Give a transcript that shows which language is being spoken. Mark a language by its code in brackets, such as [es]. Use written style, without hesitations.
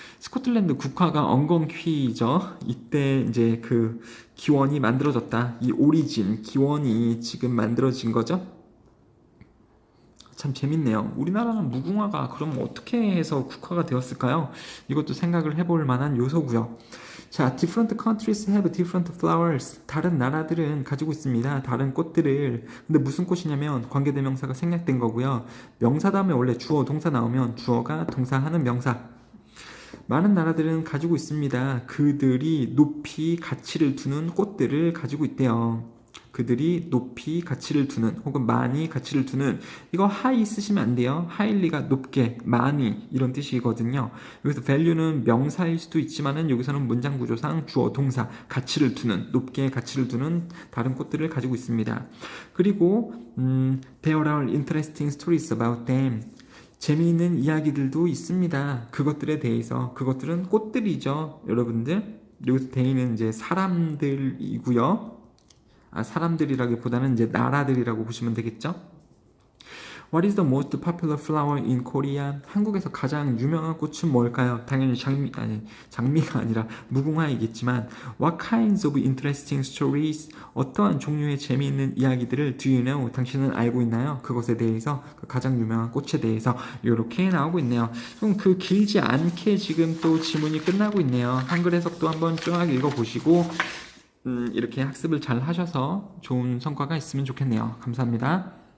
[ko] 스코틀랜드 국화가 엉겅퀴죠. 이때 이제 그 기원이 만들어졌다. 이 오리진, 기원이 지금 만들어진 거죠. 참 재밌네요. 우리나라는 무궁화가 그럼 어떻게 해서 국화가 되었을까요? 이것도 생각을 해볼 만한 요소고요. [en] 자, different countries have different flowers. [ko] 다른 나라들은 가지고 있습니다. 다른 꽃들을. 근데 무슨 꽃이냐면 관계대명사가 생략된 거고요. 명사 다음에 원래 주어, 동사 나오면 주어가 동사하는 명사. 많은 나라들은 가지고 있습니다. 그들이 높이 가치를 두는 꽃들을 가지고 있대요. 그들이 높이 가치를 두는 혹은 많이 가치를 두는 이거 high 쓰시면 안 돼요. highly가 높게, 많이 이런 뜻이거든요. 여기서 value는 명사일 수도 있지만은 여기서는 문장 구조상 주어, 동사, 가치를 두는, 높게 가치를 두는 다른 꽃들을 가지고 있습니다. 그리고 [en] there are interesting stories about them. [ko] 재미있는 이야기들도 있습니다. 그것들에 대해서. 그것들은 꽃들이죠, 여러분들. 여기서 they는 이제 사람들이고요. 사람들이라기보다는 이제 나라들이라고 보시면 되겠죠. [en] What is the most popular flower in Korea? 한국에서 가장 유명한 꽃은 뭘까요? [ko] 당연히 장미가 아니라 무궁화이겠지만 [en] What kinds of interesting stories? [ko] 어떠한 종류의 재미있는 이야기들을 [en] do you know? [ko] 당신은 알고 있나요? 그것에 대해서, 그 가장 유명한 꽃에 대해서 이렇게 나오고 있네요. 그럼 그 길지 않게 지금 또 지문이 끝나고 있네요. 한글 해석도 한번 쫙 읽어보시고 이렇게 학습을 잘 하셔서 좋은 성과가 있으면 좋겠네요. 감사합니다.